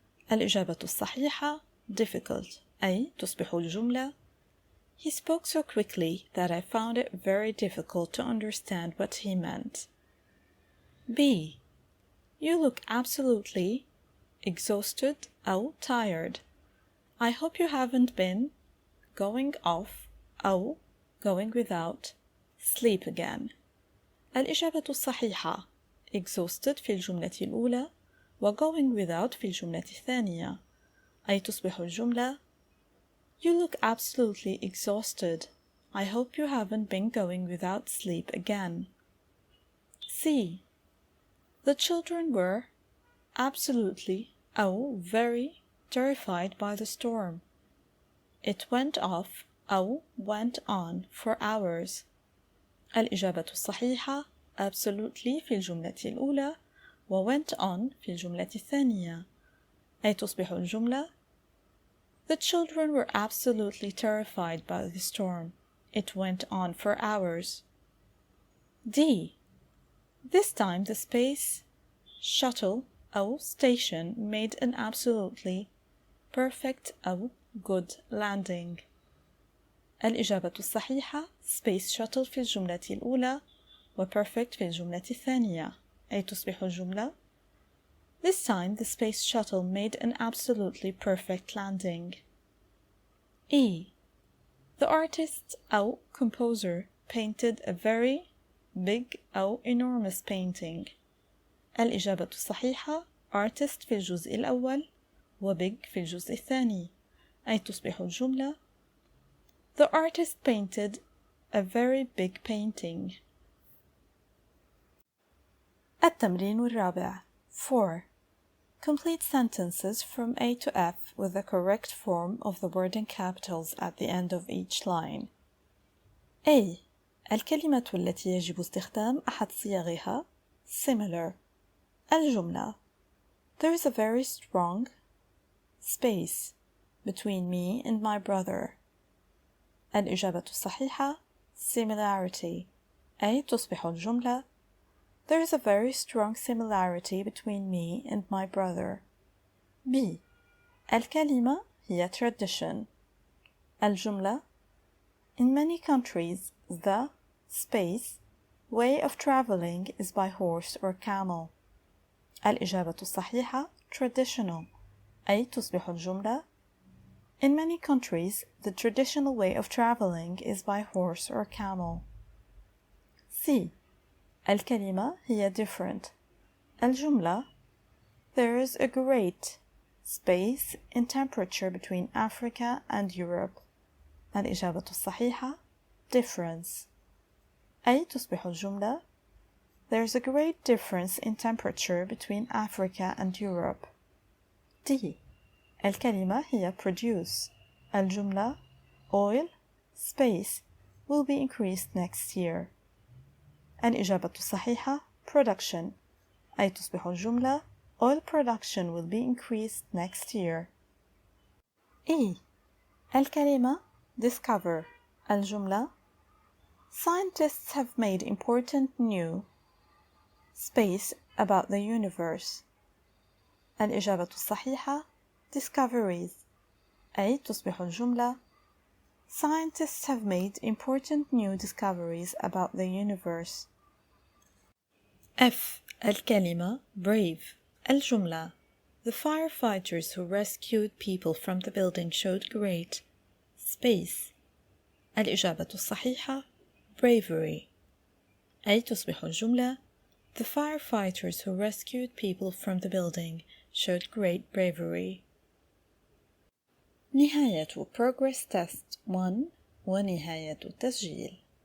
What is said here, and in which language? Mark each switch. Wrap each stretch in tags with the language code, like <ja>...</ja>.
<ar>الإجابة الصحيحة</ar> <en>difficult</en> <ar>أي تصبح الجملة</ar> <en>He spoke so quickly that I found it very difficult to understand what he meant. B. You look absolutely exhausted أو tired. I hope you haven't been going off أو going without sleep again.</en> <ar>الإجابة الصحيحة exhausted في الجملة الأولى و going without في الجملة الثانية أي تصبح الجملة</ar> <en>You look absolutely exhausted. I hope you haven't been going without sleep again. C. The children were absolutely أو very terrified by the storm. It went off أو went on for hours.</en> <ar>الإجابة الصحيحة absolutely في الجملة الأولى و went on في الجملة الثانية أي تصبح الجملة</ar> <en>The children were absolutely terrified by the storm. It went on for hours. D. This time the space shuttle أو station made an absolutely perfect أو good landing.</en> <ar>الإجابة الصحيحة space shuttle في الجملة الأولى و perfect في الجملة الثانية أي تصبح الجملة</ar> <en>This time the space shuttle made an absolutely perfect landing.</en> <ar>E.</ar> <en>The artist أو composer painted a very big أو enormous painting.</en> <ar>الإجابة الصحيحة artist في الجزء الأول و big في الجزء الثاني أي تصبح الجملة</ar> <en>The artist painted a very big painting.</en> <ar>التمرين الرابع. 4.</ar> <en>Complete sentences from A to F with the correct form of the word in capitals at the end of each line. A.</en> <ar>الكلمة التي يجب استخدام أحد صيغها similar.</ar> <en>الجملة There is a very strong space between me and my brother.</en> <ar>الإجابة الصحيحة</ar> <en>similarity</en> <ar>أي تصبح الجملة</ar> <en>There is a very strong similarity between me and my brother. B.</en> <ar>الكلمة هي tradition.</ar> <en>الجملة In many countries, the space way of traveling is by horse or camel.</en> <ar>الإجابة الصحيحة</ar> <en>traditional</en> <ar>أي تصبح الجملة</ar> <en>In many countries, the traditional way of traveling is by horse or camel. C.</en> <ar>الكلمة هي different.</ar> <en>الجملة There is a great space in temperature between Africa and Europe.</en> <ar>الإجابة الصحيحة</ar> <en>difference</en> <ar>أي تصبح الجملة</ar> <en>There is a great difference in temperature between Africa and Europe. D.</en> <ar>الكلمة هي produce.</ar> <en>الجملة oil space will be increased next year.</en> <ar>الإجابة الصحيحة</ar> <en>production</en> <ar>أي تصبح الجملة</ar> <en>oil production will be increased next year. E. الكلمة discover. الجملة Scientists have made important new space about the universe.</en> <ar>الإجابة الصحيحة discoveries أي تصبح الجملة</ar> <en>Scientists have made important new discoveries about the universe. F. الكلمة brave. الجملة: The firefighters who rescued people from the building showed great space.</en> <ar>الإجابة الصحيحة bravery. أي تصبح الجملة:</ar> <en>The firefighters who rescued people from the building showed great bravery.</en> <ar>نهاية Progress Test 1 ونهاية التسجيل.</ar>